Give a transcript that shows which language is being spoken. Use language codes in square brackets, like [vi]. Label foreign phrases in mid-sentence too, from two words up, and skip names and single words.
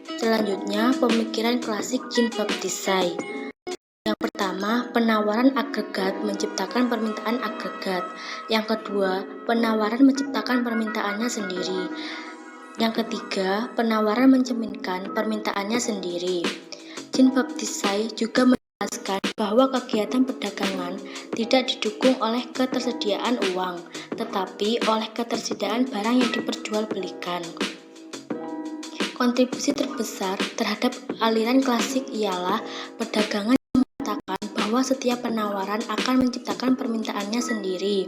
[id] Selanjutnya, pemikiran klasik Jean-Baptiste. Yang pertama, penawaran agregat menciptakan permintaan agregat. Yang kedua, penawaran menciptakan permintaannya sendiri. Yang ketiga, penawaran mencerminkan permintaannya sendiri. Jean-Baptiste juga menjelaskan bahwa kegiatan perdagangan tidak didukung oleh ketersediaan uang, tetapi oleh ketersediaan barang yang diperjualbelikan. Kontribusi terbesar terhadap aliran klasik ialah perdagangan yang mengatakan bahwa setiap penawaran akan menciptakan permintaannya sendiri.